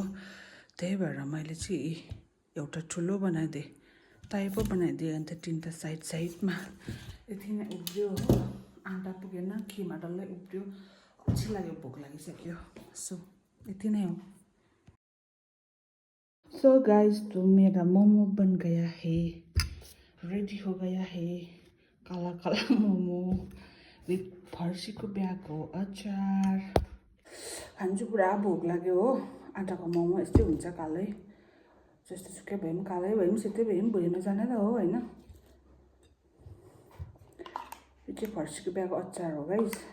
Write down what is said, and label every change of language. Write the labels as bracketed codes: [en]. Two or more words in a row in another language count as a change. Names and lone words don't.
[ne] त्यही भएर मैले चाहिँ एउटा ठुलो बनाइदिएँ, टाइप पो बनाइदिएँ। अन्त 3टा साइडमा यति नै उब्रियो हो। आँटा पुगेन, खिमा डल्लै उब्रियो, अल्छी लाग्यो, भोक लागिसक्यो। सो यति नै हो। [en] so guys, [hi] तो मेरा मोमो बन गया है, रेडी हो गया है। [ne] काला काला मोमो विथ फर्सीको ब्यागको अचार। खान्छु, पुरा भोक लाग्यो हो। आँटाको मोमो यस्तै हुन्छ, कालै जस्तो सुकै भए पनि, कालै भए पनि, सेतै भए पनि भुइँमा जाने त हो होइन। यो चाहिँ फर्सीको ब्यागको अचार हो गाइज।